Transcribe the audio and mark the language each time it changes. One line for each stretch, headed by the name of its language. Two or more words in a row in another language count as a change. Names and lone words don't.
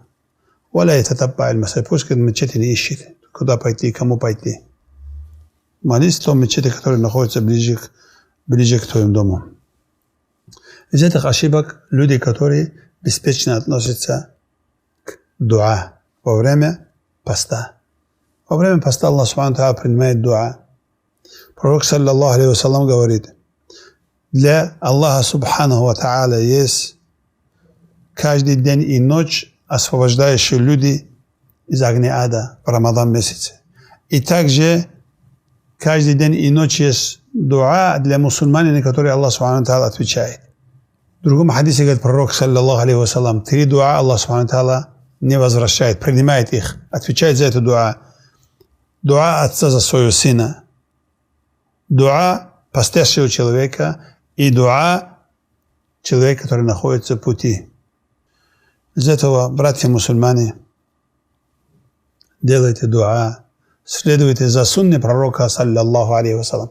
Russian: Пусть мечети не ищет, куда пойти, кому пойти. Молись в том мечети, который находится ближе к твоему дому. Из этих ошибок люди, которые беспечно относятся к дуа во время поста. Во время поста Аллах
Arabic: سبحانه وتعالى
Russian: принимает дуа. Пророк,
Arabic: صلى الله عليه وسلم,
Russian: говорит, для Аллаха
Arabic: سبحانه وتعالى
Russian: есть каждый день и ночь освобождающие люди из огня ада в Рамадан месяце. И также каждый день и ночь есть дуа для мусульманина, который Аллах
Arabic: سبحانه تعالى
Russian: отвечает. В другом хадисе говорит пророк,
Arabic: صلى الله عليه وسلم,
Russian: 3 дуа Аллах
Arabic: سبحانه تعالى
Russian: не возвращает, принимает их, отвечает за эту дуа. Дуа отца за своего сына, дуа постящего человека и дуа человека, который находится в пути. Из этого, братья мусульмане, делайте дуа, следуйте за сунной пророка,
Arabic: صلى الله عليه وسلم.